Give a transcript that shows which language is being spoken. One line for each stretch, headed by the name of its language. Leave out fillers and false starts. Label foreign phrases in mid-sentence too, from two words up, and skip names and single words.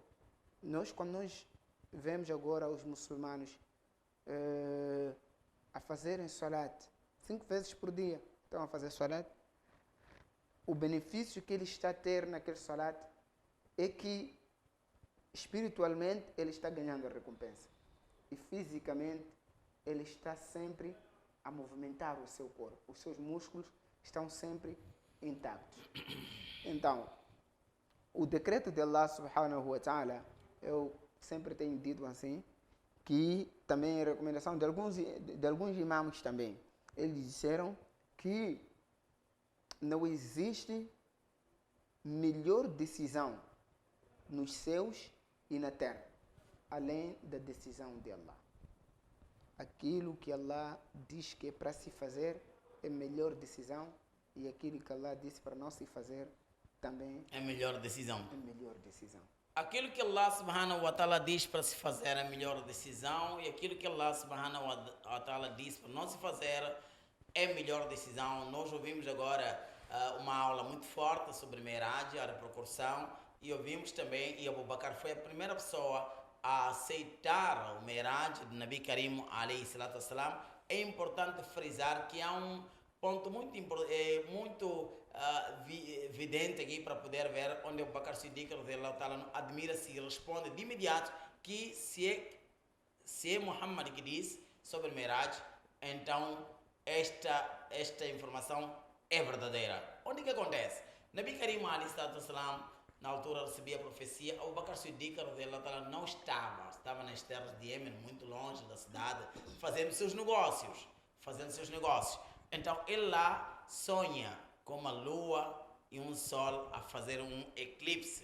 Portuguese: Quando nós vemos agora os muçulmanos a fazerem salat 5 vezes por dia, estão a fazer salat, o benefício que ele está a ter naquele salat é que espiritualmente ele está ganhando a recompensa e fisicamente ele está sempre a movimentar o seu corpo, os seus músculos estão sempre intactos. Então, o decreto de Allah
Arabic: سبحانه وتعالى,
Portuguese: eu sempre tenho dito assim, que também é recomendação de alguns imãs também. Eles disseram que não existe melhor decisão nos céus e na terra, além da decisão de Allah. Aquilo que Allah diz que é para se fazer é melhor decisão e aquilo que Allah disse para não se fazer também é melhor decisão. É melhor decisão. Aquilo que Allah
Arabic: سبحانه وتعالى
Portuguese: diz para se fazer é a melhor decisão e aquilo que Allah
Arabic: سبحانه وتعالى
Portuguese: diz para não se fazer é a melhor decisão. Nós ouvimos agora uma aula muito forte sobre Miraj, a repercussão, e ouvimos também, e Abu Bakr foi a primeira pessoa a aceitar o Miraj de
Arabic: نبي كريم عليه الصلاة والسلام.
Portuguese: É importante frisar que há um ponto muito evidente aqui para poder ver onde o Bakr Siddiq admira-se e responde de imediato que se é Muhammad que diz sobre Miraj, então esta informação é verdadeira. Onde que acontece?
Arabic: نبي كريم عليه الصلاة والسلام,
Portuguese: na altura recebia a profecia, o Bakr Siddiq não estava nas terras de Yemen, muito longe da cidade, fazendo seus negócios. Então ele lá sonha com uma lua e um sol a fazer um eclipse.